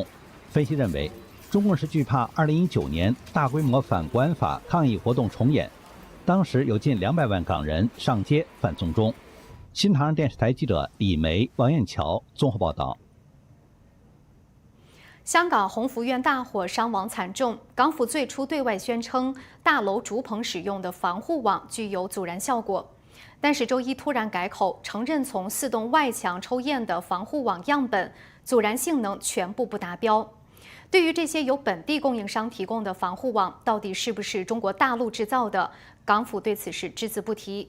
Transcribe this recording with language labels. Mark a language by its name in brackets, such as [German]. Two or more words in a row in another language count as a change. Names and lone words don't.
[Chinese] 分析認為，中共是懼怕2019年大規模反國安法抗議活動重演，當時有近200萬港人上街反送中。新唐人電視台記者李梅、王燕橋綜合報道。香港鸿福苑大火伤亡惨重，港府最初对外宣称大楼竹棚使用的防护网具有阻燃效果，但是周一突然改口，承认从4栋外墙抽验的防护网样本阻燃性能全部不达标。对于这些由本地供应商提供的防护网到底是不是中国大陆制造的，港府对此事只字不提。